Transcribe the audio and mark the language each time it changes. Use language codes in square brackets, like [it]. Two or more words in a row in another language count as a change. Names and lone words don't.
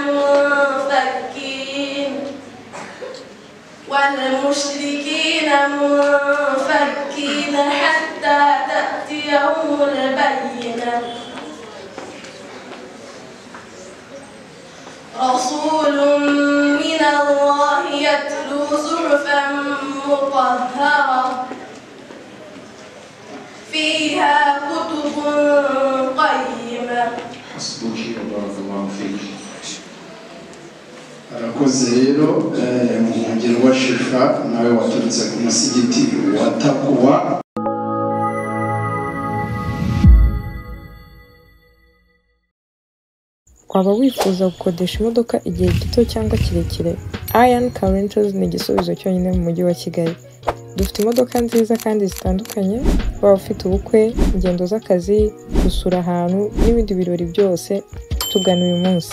[ar] منفكين حتى تأتيهم البينة رسول من الله يتلو صحفا مطهرة فيها كتب قيمة حسبك وبارك الله فيك [rw] arakoze rero umuhungiro wa Shifa nawe waturutse ku musigiti wa Takwa waba wifuza gukodesha imodoka igihe gito cyangwa kirekire Ian Car Rentals ni igisubizo cyonyine mu mujyi wa Kigali Dufite imodoka nziza kandi zitandukanye, waba ufite ubukwe, ingendo z'akazi, gusura ahantu n'ibindi birori byose, tugana uyu munsi.